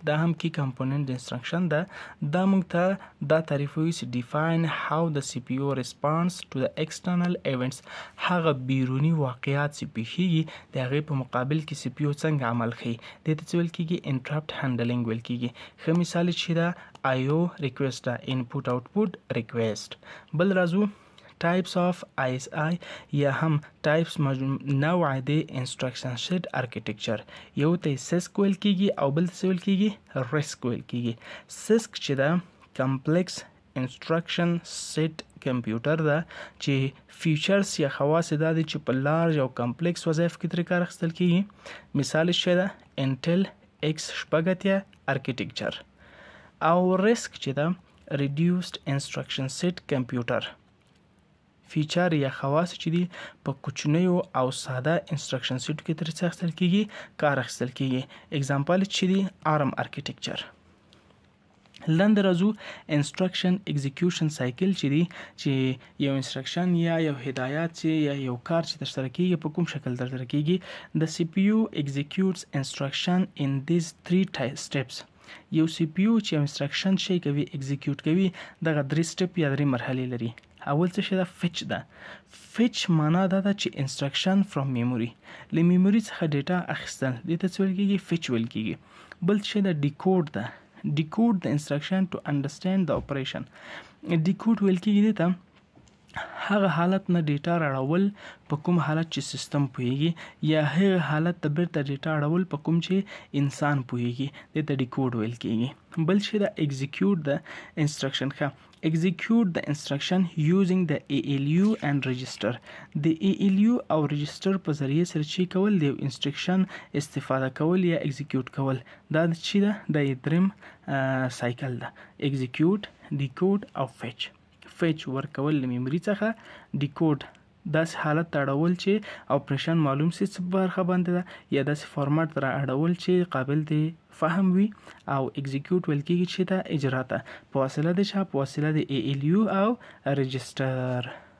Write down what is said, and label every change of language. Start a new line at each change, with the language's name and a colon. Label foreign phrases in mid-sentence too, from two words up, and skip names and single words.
Pashto: دا هم
English: key component
Pashto: د انسټرکشن ده. دا موږ ته دا تعریفوي چې
English: define how the CPU response to the external events,
Pashto: هغه بیروني واقعات چې پیښیږي د هغې په مقابل کې سی پی یو څنګه عمل ښیي. دې ته څه ویل کېږي؟
English: interrupt handling
Pashto: ویل کېږي. ښه مثال چې ده
English: I/O request
Pashto: ده،
English: input output request.
Pashto: بل راځو
English: types of ISI
Pashto: یا هم types نوع د
English: instruction set architecture.
Pashto: یو ته CISC ویل کیږي او بل ته ویل کیږي RISC ویل کیږي. CISC چې ده
English: complex instruction set computer
Pashto: ده چې فیچرز یا خواص دا دي چې په لارج او کمپلیکس وظایف کې ترې کار اخیستل کیږي. مثال شی ده انټل X86 architecture او RISC چې ده
English: reduced instruction set computer.
Pashto: فیچر یا خواص چې دي په کوچنیو او ساده انسټرکشن سیټ کې ترې اخیستل کیږي، کار اخیستل کیږي. اگزامپل چې دي ARM ارکیټیکچر. لاندې راځو
English: instruction execution cycle
Pashto: چې دي چې یو انسټرکشن یا یو هدایت چې یا یو کار چې ترسره کیږي په کوم شکل ترسره کیږي.
English: the CPU executes instruction in these 3 steps.
Pashto: یو سی پی یو چې انسټرکشن شي کوي اکزیکیوټ کوي دغه 3 سټپ یا 3 مرحلې لري. اول څه شی ده؟ فچ ده. فچ معنا دا ده چې
English: instruction from memory,
Pashto: له میموري څخه ډیټا اخیستل، دې ته څه ویل کیږي؟ فچ ویل کیږي. بل شی ده ډیکوډ ده.
English: decode the instruction to understand the operation.
Pashto: ډیکوډ ویل کیږي دې ته هغه حالت نه ډیټا راړول په کوم حالت چې سیستم پوهیږي یا هغه حالت ته بیرته ډیټا راړول په کوم چې انسان پوهیږي، دې ته ډیکوډ ویل کیږي. بل شی ده
English: execute the instruction. ښه execute the instruction using the ALU and register.
Pashto: د ALU او register په ذریعه سره چې کول د انسټرکشن استفاده کول یا execute کول. دا چې ده د دریم سایکل ده.
English: execute، decode او fetch.
Pashto: fetch ورکول له میموري څخه، decode داسې حالت ته اړول چې اپریشن معلوم سي څه برخه باندې ده یا داسې فارمټ را اړول چې قابل دی فهم وي، او اگزیکیوټ ویل کیږي چې دا اجرا ته په وسیله د چا؟ په وسیله د ALU او رجسټر.